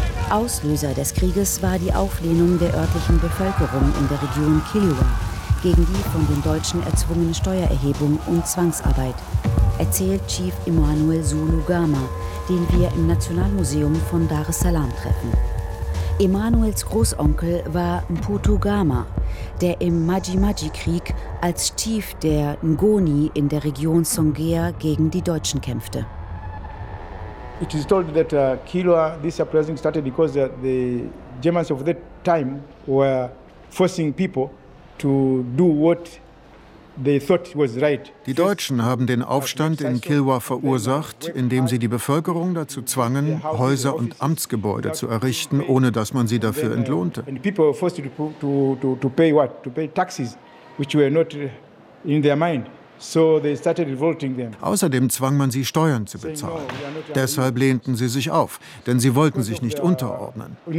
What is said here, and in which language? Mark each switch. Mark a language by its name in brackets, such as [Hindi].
[German] Auslöser des Krieges war die Auflehnung der örtlichen Bevölkerung in der Region Kiliwa gegen die von den Deutschen erzwungene Steuererhebung und Zwangsarbeit, erzählt Chief Emmanuel Zulu Gama, den wir im Nationalmuseum von Dar es Salaam treffen. Emmanuels Großonkel war Mputu Gama, der im Maji-Maji-Krieg als Chief der Ngoni in der Region Songea gegen die Deutschen kämpfte. [English] It is told that Kilwa, this uprising started because the Germans of that time were forcing people to do what they thought was right. [German] Die Deutschen haben den Aufstand in Kilwa verursacht, indem sie die Bevölkerung dazu zwangen, Häuser und Amtsgebäude zu errichten, ohne dass man sie dafür entlohnte. [English] And people were forced to pay what? To pay taxes, which were not in their mind. So they started revolting them. [German] Außerdem zwang man sie, Steuern zu bezahlen. Deshalb lehnten sie sich auf, denn sie wollten sich nicht unterordnen.